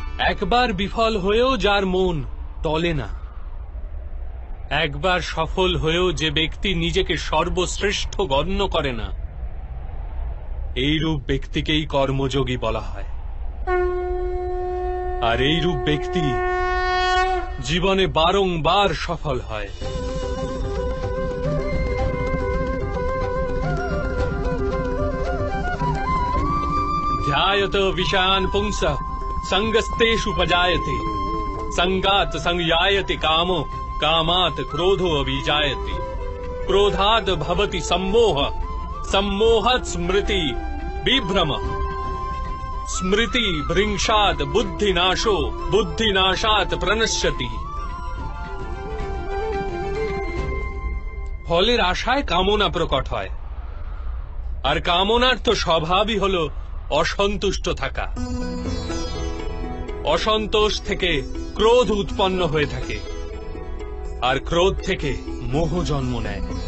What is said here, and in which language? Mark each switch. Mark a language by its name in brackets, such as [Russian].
[Bangla] একবার বিফল হয়েও যার মন টলে না, একবার সফল হয়েও যে ব্যক্তি নিজেকে সর্বশ্রেষ্ঠ গণ্য করে না, এইরূপ ব্যক্তিকেই কর্মযোগী বলা হয়। আর এইরূপ ব্যক্তি জীবনে বারংবার সফল হয়। [Sanskrit] ध्यायत विषयान् पुंसः संगस्तेषु उपजायते संगात् संयायते कामो कामात् क्रोधो अभिजायते क्रोधात् भवति सम्मोहः सम्मोहात् स्मृति विभ्रम स्मृति भृंशात् बुद्धिनाशो बुद्धिनाशात् प्रणश्यति। [Bangla] ফলের আশায় কামনা প্রকট হয়, আর কামনার তো স্বভাবই হলো অসন্তুষ্ট থাকা। অসন্তোষ থেকে ক্রোধ উৎপন্ন হয়ে থাকে, আর ক্রোধ থেকে মোহ জন্ম নেয়।